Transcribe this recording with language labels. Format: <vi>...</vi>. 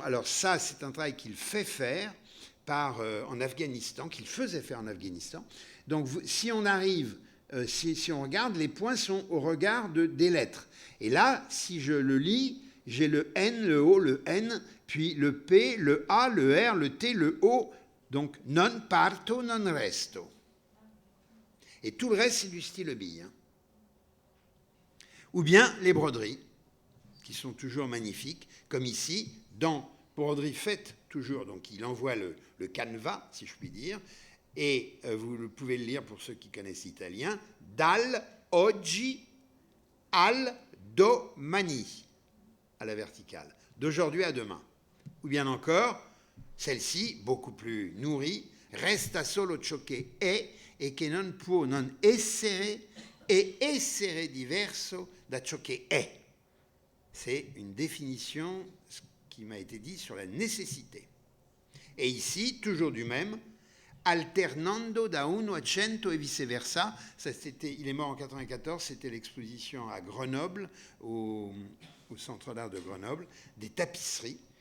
<fr>Alors ça, c'est un travail qu'il fait faire en Afghanistan, qu'il faisait faire en Afghanistan. Donc si on arrive... Si on regarde, les points sont au regard des lettres. Et là, si je le lis, j'ai le N, le O, le N, puis le P, le A, le R, le T, le O.</fr> <it>Donc, non parto, non resto.</it> <fr>Et tout le reste, c'est du style bille. Hein. Ou bien les broderies, qui sont toujours magnifiques, comme ici, dans broderie faite toujours. Donc, il envoie le canevas, si je puis dire. Et vous pouvez le lire pour ceux qui connaissent l'italien,</fr> <it>dal oggi al domani,</it> <fr>à la verticale, d'aujourd'hui à demain. Ou bien encore, celle-ci, beaucoup plus nourrie,</fr> <it>resta solo ciò che è e che non può non essere e essere diverso da ciò che è.</it> <fr>C'est une définition qui m'a été dit sur la nécessité. Et ici, toujours du même,</fr> <it>alternando da 1 a 100</it> <fr>et vice-versa. Il est mort en 1994, c'était l'exposition à Grenoble, au Centre d'art de Grenoble, des tapisseries.</fr>